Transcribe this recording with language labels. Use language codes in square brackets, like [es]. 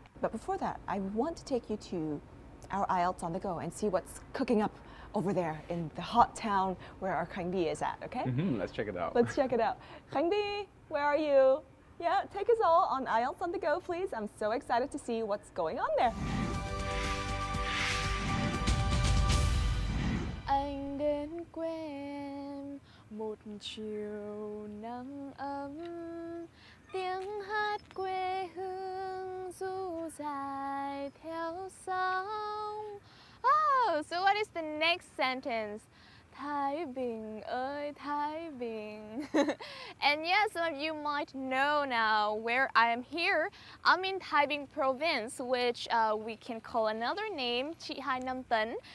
[en] But before that, I want to take you to our IELTS on the go and see what's cooking up over there in the hot town where our Khanh is at, okay? Let's check it out. Let's check it out. Khanh, where are you? Yeah, take us all on IELTS on the go, please. I'm so excited to see what's going on there. [vi] Anh đến quê em một chiều nắng ấm, tiếng hát quê hương du dài theo sóng. [en] Oh, so what is the next sentence? [vi] Thái Bình ơi Thái Bình. [en] And yes, some of you might know now where I am here. I'm in Thái Bình province, which we can call another name, Chị Hai Nam Tấn.